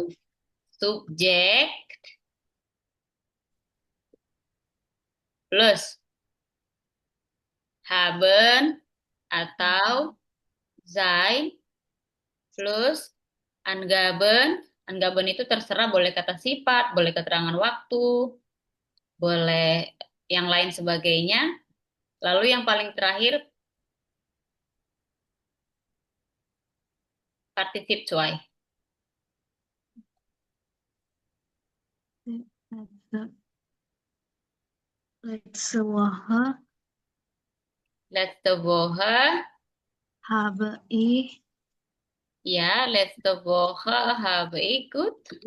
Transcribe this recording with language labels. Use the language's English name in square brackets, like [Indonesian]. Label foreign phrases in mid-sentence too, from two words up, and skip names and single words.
[Indonesian] to subjek plus haben atau sein plus angaben. Angaben itu terserah boleh kata sifat, boleh keterangan waktu, boleh yang lain sebagainya. Lalu yang paling terakhir particip cuai. [German] letzte Woche Letzte Woche, habe ich ya, letzte Woche habe ich gut.